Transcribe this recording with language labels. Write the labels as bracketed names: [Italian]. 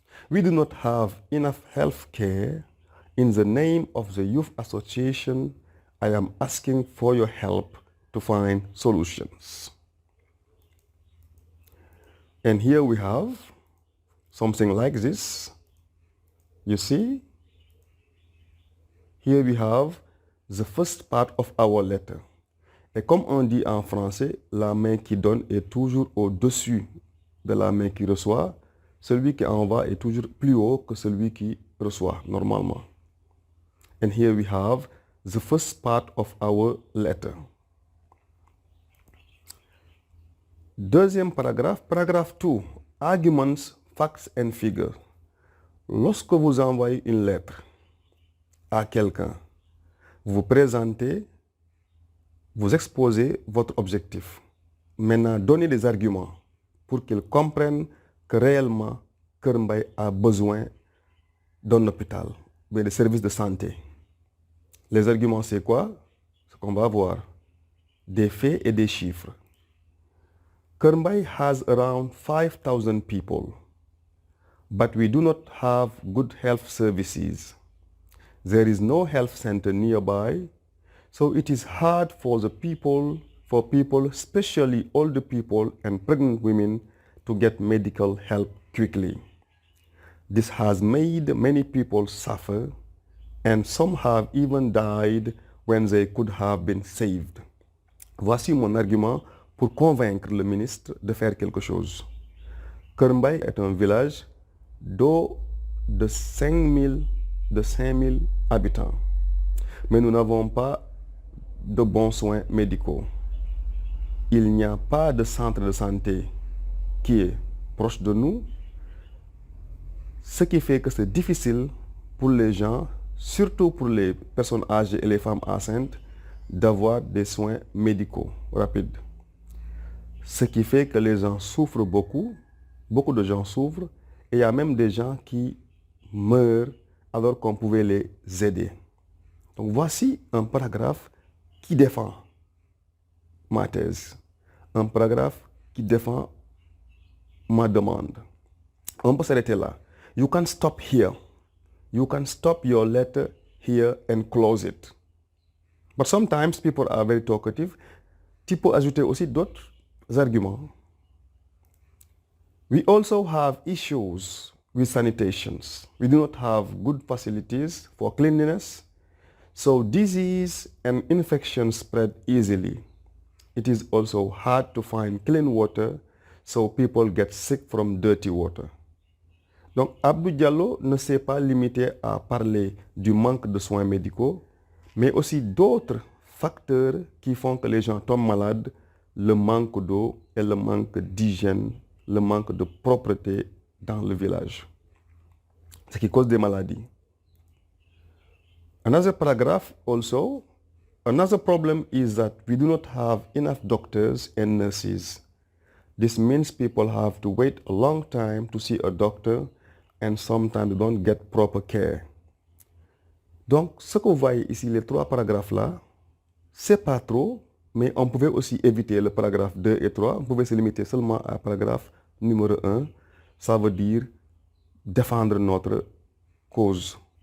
[English] We do not have enough health care. In the name of the Youth Association, I am asking for your help to find solutions. And here we have something like this. You see? Here we have the first part of our letter. [French] Et comme on dit en français, la main qui donne est toujours au-dessus de la main qui reçoit. Celui qui envoie est toujours plus haut que celui qui reçoit, normalement. [English] And here we have the first part of our letter. [French] Deuxième paragraphe, paragraphe 2. [English] Arguments, facts and figures. [French] Lorsque vous envoyez une lettre à quelqu'un, vous présentez, vous exposez votre objectif. Maintenant, donnez des arguments pour qu'ils comprennent que réellement, Kermbay a besoin d'un hôpital, mais de services de santé. Les arguments, c'est quoi? Ce qu'on va voir. Des faits et des chiffres. [English] Kermbay has around 5,000 people, but we do not have good health services. There is no health center nearby, so it is hard for people, especially older people and pregnant women, to get medical help quickly. This has made many people suffer, and some have even died when they could have been saved. [French] Voici mon argument pour convaincre le ministre de faire quelque chose. Kermbay est un village d'eau de 5 000 habitants, mais nous n'avons pas de bons soins médicaux. Il n'y a pas de centre de santé qui est proche de nous, ce qui fait que c'est difficile pour les gens, surtout pour les personnes âgées et les femmes enceintes, d'avoir des soins médicaux rapides. Ce qui fait que les gens souffrent beaucoup de gens souffrent, et il y a même des gens qui meurent alors qu'on pouvait les aider. Donc voici un paragraphe qui défend ma thèse, un paragraphe qui défend ma demande. On peut s'arrêter là. [English] You can stop here. You can stop your letter here and close it. But sometimes people are very talkative. [French] Tu peux ajouter aussi d'autres arguments. [English] We also have issues with sanitations. We do not have good facilities for cleanliness, so disease and infections spread easily. It is also hard to find clean water, so people get sick from dirty water. [French] Donc, Abdou Diallo ne s'est pas limité à parler du manque de soins médicaux, mais aussi d'autres facteurs qui font que les gens tombent malades, le manque d'eau et le manque d'hygiène, le manque de propreté dans le village. Ce qui cause des maladies. [English] Another paragraph also, another problem is that we do not have enough doctors and nurses. This means people have to wait a long time to see a doctor and sometimes they don't get proper care. [French] Donc, ce que vous voyez ici, les trois paragraphes-là, c'est pas trop, mais on pouvait aussi éviter le paragraphe 2 et 3. On pouvait se limiter seulement à paragraphe numéro 1. Ça veut dire défendre notre cause.